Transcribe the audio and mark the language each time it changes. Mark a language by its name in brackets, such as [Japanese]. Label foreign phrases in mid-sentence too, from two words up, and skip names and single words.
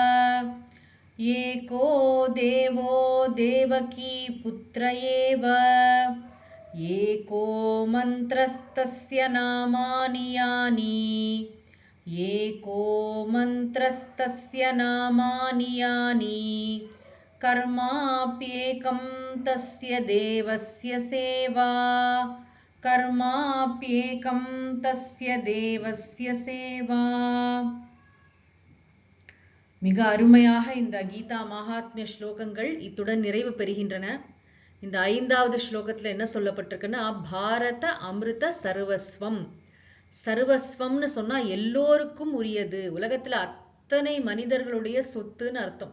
[Sanskrit] एको देवो देवकीपुत्र एव एको मन्त्रस्तस्य नामानि यानि एको मन्त्रस्तस्य नामानि यानि कर्माप्येकं तस्य देवस्य सेवा कर्माप्येकं तस्य देवस्य सेवा। [Tamil] மிக அருமையாக இந்த கீதா மகாத்மிய ஸ்லோகங்கள் இத்துடன் நிறைவு பெறுகின்றன. இந்த 5வது ஸ்லோகத்துல என்ன சொல்லப்பட்டிருக்குன்னா, [Sanskrit] भारत अमृत सर्वस्वम्. [Tamil] சர்வஸ்வம்னு சொன்னா எல்லோருக்கும் உரியது, உலகத்துல அத்தனை மனிதர்களுடைய சொத்துன்னு அர்த்தம்.